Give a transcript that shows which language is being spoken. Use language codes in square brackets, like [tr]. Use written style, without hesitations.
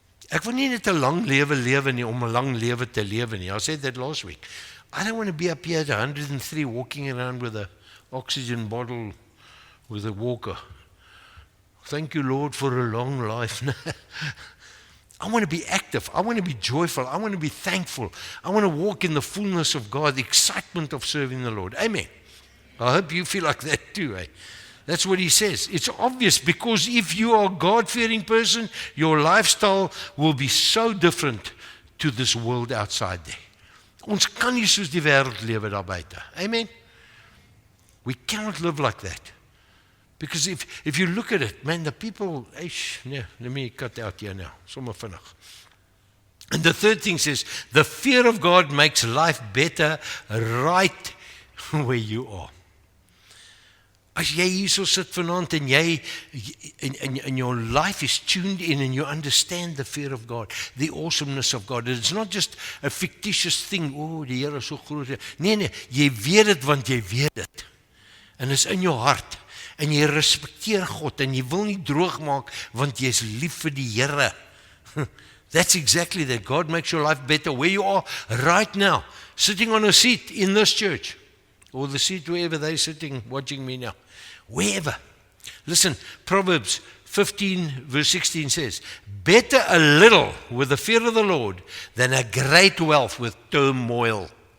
[af] Ek wil nie net 'n lang lewe nie om 'n lang lewe te lewe nie. [en] I said that last week. I don't want to be up here at 103 walking around with an oxygen bottle with a walker. Thank you, Lord, for a long life. I want to be active. I want to be joyful. I want to be thankful. I want to walk in the fullness of God, the excitement of serving the Lord. Amen. I hope you feel like that too. Eh? That's what he says. It's obvious because if you are a God-fearing person, your lifestyle will be so different to this world outside there. [af] Ons kan nie soos die wêreld lewe daar buite. Amen. [en] We cannot live like that. Because if you look at it, man, the people, let me cut out here now. [af] Sommer vinnig. [en] And the third thing says, the fear of God makes life better right where you are. [af] As jy hierso sit vanaand en jy [en] and your life is tuned in and you understand the fear of God, the awesomeness of God. It's not just a fictitious thing. [af] Oh, die Here is so groot. Nee, jy weet dit want jy weet dit. En dit is in jou hart. En jy respekteer God en jy wil nie droog maak want jy is lief vir die Here. [en] That's exactly that. God makes your life better where you are right now, sitting on a seat in this church, or the seat wherever they're sitting, watching me now. Wherever. Listen, Proverbs 15 verse 16 says, better a little with the fear of the Lord than a great wealth with turmoil.